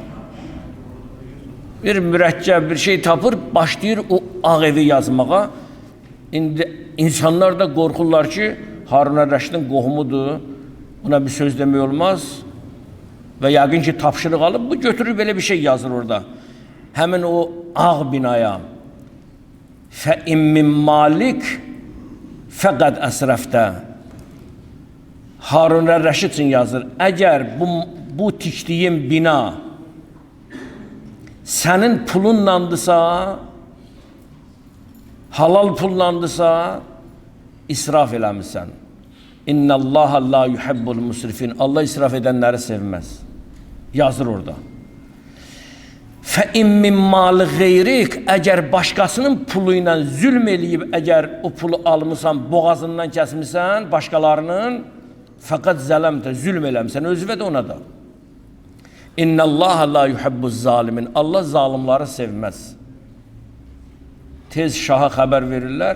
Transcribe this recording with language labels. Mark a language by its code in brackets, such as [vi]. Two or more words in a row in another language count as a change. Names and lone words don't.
[az] Bir mürəkkəb bir şey tapır, başlayır o ağ evi yazmağa. İndi insanlar da qorxurlar ki, Harun Rəşidin qohumudur, buna bir söz demək olmaz və yəqin ki, tapşırıq alıb, bu götürür belə bir şey yazır orada. Həmin o ağ binaya [ar] فَاِمْ مِنْ مَالِكْ فَقَدْ أَسْرَفْتَ [az] Harun Rəşid üçün yazır. Əgər bu tikdiyin bina sənin pulunlandısa, halal pullandısa, israf eləmirsən. [ar] إن الله لا يحب المسرفين. [az] Allah israf edənləri sevməz. Yazır orada. [ar] فَاِمْ مِنْ مَالِ غَيْرِكْ [az] Əgər başqasının pulu ilə zülm eləyib, əgər o pulu almışsan, boğazından kəsmişsən, başqalarının, [ar] فقد ظلمت, [az] zülm eləmişsən, özvə də ona da. [ar] إن الله لا يحب الظالمين. [az] Allah zalimları sevməz. Tez şaha xəbər verirlər.